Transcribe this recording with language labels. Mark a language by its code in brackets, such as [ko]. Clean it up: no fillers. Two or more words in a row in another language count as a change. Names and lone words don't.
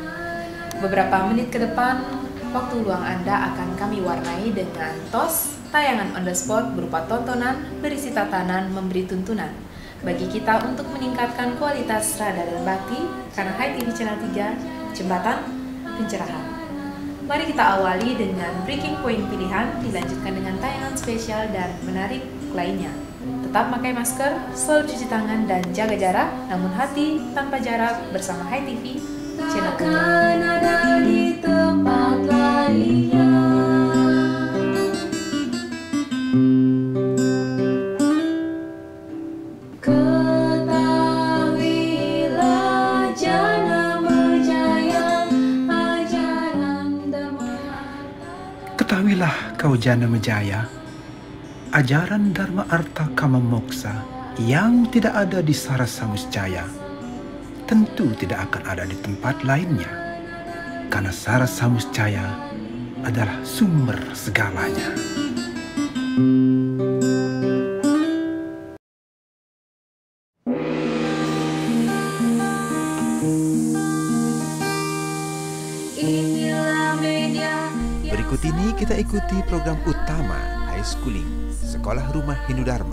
[id] Beberapa menit ke depan, waktu luang Anda akan kami warnai dengan TOS, tayangan [en] on the spot [id] berupa tontonan, berisi tatanan, memberi tuntunan bagi kita untuk meningkatkan kualitas rada dan bakti, karena Hai TV Channel 3, Jembatan Pencerahan. Mari kita awali dengan [en] breaking point [id] pilihan, dilanjutkan dengan tayangan spesial dan menarik lainnya. Tetap pakai masker, selalu cuci tangan dan jaga jarak, namun hati tanpa jarak bersama Hai TV Channel 3. Ada di tempat lainnya. Ketahuilah jana Mejaya, ajaran Dharma. Ketahuilah kau Jana Mejaya, ajaran Dharma Arta Kama Moksa yang tidak ada di Sarasa Muscaya tentu tidak akan ada di tempat lainnya, karena Sarasa Muscaya adalah sumber segalanya. Berikut ini kita ikuti program utama [en] High Schooling [id] Sekolah Rumah Hindu Dharma.